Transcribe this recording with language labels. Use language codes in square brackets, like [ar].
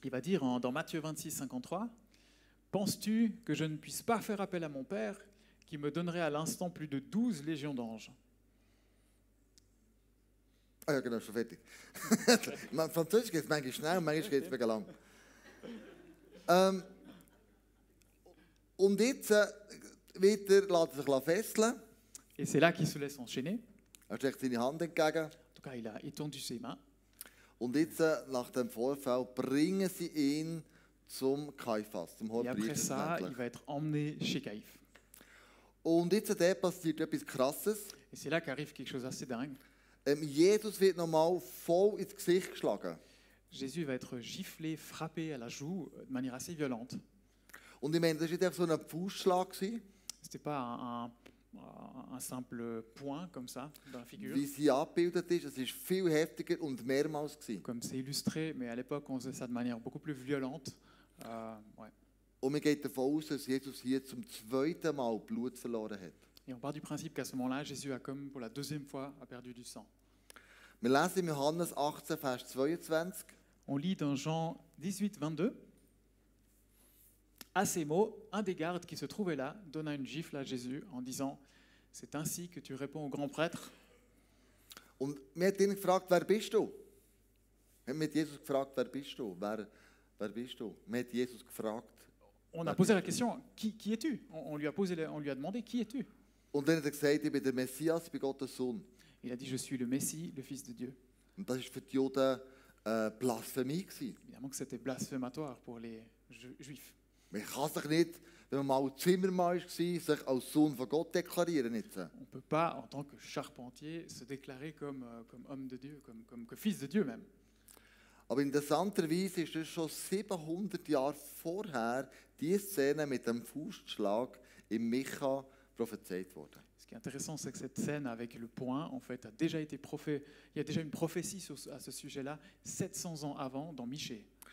[fr] Il va dire dans Matthieu 26, 53, « Penses-tu que je ne puisse pas faire appel à mon Père qui me donnerait à l'instant plus de 12 légions d'anges ?» [de] ah ja genau, schon fertig. Französisch geht es manchmal schnell, manchmal geht es mega lang. Und jetzt wieder lässt er sich fesseln. [fr] Et c'est là qu'il se laisse enchaîner. [de] Er streckt seine Hand entgegen. [fr] En tout cas, il a étendu ses mains. [de] Und jetzt, nach dem Vorfall, bringen sie ihn zum Kaiphas, zum [fr] Et après ça, il [de] Hohenpriester. [fr] va être emmené chez Caïphe. [de] Und jetzt passiert etwas Krasses. [fr] Et c'est là qu'arrive quelque chose d'assez dingue. [de] Jesus wird nochmal voll ins Gesicht geschlagen. [fr] Jésus va être giflé, frappé à la joue de manière assez violente. [de] Und ich meine, das war nicht einfach so ein Faustschlag, gewesen, [fr] C'était pas un simple point comme ça dans la figure, [de] wie sie abgebildet ist. Es war viel heftiger und mehrmals. Gewesen. [fr] comme c'est illustré, mais à l'époque on faisait ça de manière beaucoup plus violente. Ouais. [de] Und man geht davon aus, dass Jesus hier zum zweiten Mal Blut verloren hat. [fr] Et on part du principe qu'à ce moment-là, Jésus a comme pour la deuxième fois a perdu du sang. [de] Wir lesen in Johannes 18, Vers 22. [fr] On lit dans Jean 18, 22. À ces mots, un des gardes qui se trouvait là donna une gifle à Jésus en disant « C'est ainsi que tu réponds au grand prêtre ?» [de] Und wir haben ihn gefragt, wer bist du? Wir haben Jesus gefragt, wer bist du? Wer bist du? Wir haben Jesus gefragt. [fr] On a posé la question « Qui es-tu » on lui a demandé « Qui es-tu » [de] Und dann hat er gesagt, ich bin der Messias, ich bin Gottes Sohn. [fr] Il a dit « Je suis le Messie, le Fils de Dieu ». [de] Und das war für die Juden Blasphemie gewesen. [fr] Évidemment que c'était blasphématoire pour les Juifs. [de] Man kann sich nicht, wenn man mal Zimmermann war, sich als Sohn von Gott deklarieren. Jetzt. [fr] On ne peut pas, en tant que charpentier, se déclarer comme homme de Dieu, comme fils de Dieu même. [de] Aber interessanterweise ist es schon 700 Jahre vorher diese Szene mit dem Faustschlag im Micha prophezeit worden. [fr] Ce qui est intéressant, c'est que cette scène avec le poing, en fait, a déjà été il y a déjà une prophétie à ce sujet-là 700 ans avant dans Michée.